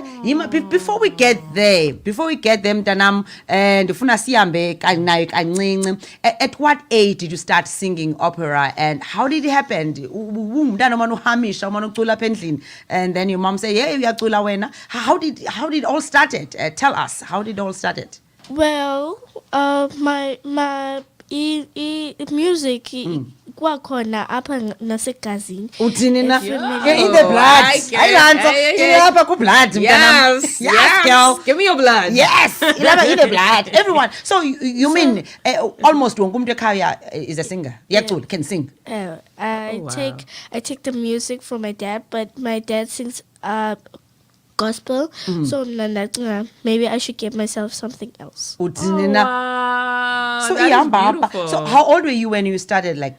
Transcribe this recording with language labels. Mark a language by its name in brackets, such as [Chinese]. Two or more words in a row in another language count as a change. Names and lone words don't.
[English] Before we get them, Danam, and at what age did you start singing opera, and how did it happen? And then your mom say, "Yeah, how did it all started? Tell us, how did it all started?" Well, my music [Zulu] kwakhona apha nasegazini. Uthini na? [English] Yeah. In the blood. [Zulu] Ilapha ku-blood. [English] Yes, girl. Give me your blood. Yes, ilapha in the blood. Everyone. So you mean almost [Zulu] wonke umuntu ekhaya [English] is a singer? Yacula, can sing. I take the music from my dad, but my dad sings gospel. So maybe I should give myself something else. Wow, So that is beautiful. So how old were you when you started